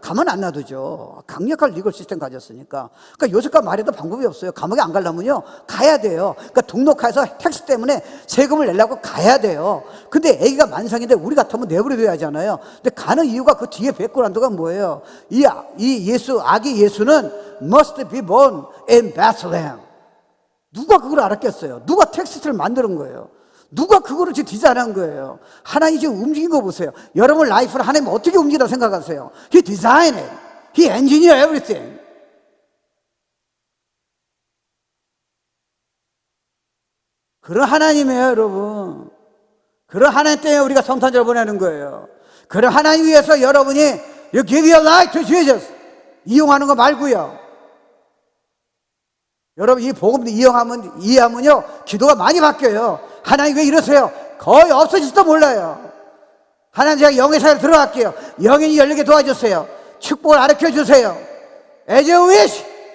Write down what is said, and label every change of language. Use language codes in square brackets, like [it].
[ko] 가만 안 놔두죠. 강력한 리걸 시스템 가졌으니까. 그러니까 요셉과 마리아도 방법이 없어요. 감옥에 안 가려면요, 가야 돼요. 그러니까 등록해서 텍스 때문에 세금을 내려고 가야 돼요. 근데 애기가 만상인데 우리 같으면 내버려둬야 하잖아요. 근데 가는 이유가 그 뒤에 백그라운드가 뭐예요? 아기 예수는 [en] must be born in Bethlehem. [ko] 누가 그걸 알았겠어요? 누가 텍스트를 만드는 거예요? 누가 그거를 지금 디자인한 거예요? 하나님이 지금 움직인 거 보세요. 여러분 라이프를 하나님 어떻게 움직인다 생각하세요? [en] He designed it. He engineered everything. [ko] 그런 하나님이에요, 여러분. 그런 하나님 때문에 우리가 성탄절을 보내는 거예요. 그런 하나님 위해서 여러분이 [en] You give your life to Jesus. [ko] 이용하는 거 말고요. 여러분 이 복음 이해하면요, 기도가 많이 바뀌어요. 하나님 왜 이러세요? 거의 없어질지도 몰라요. 하나님 제가 영의 사회로 들어갈게요. 영인이 열리게 도와주세요. 축복을 가르쳐 주세요. [en] As you wish.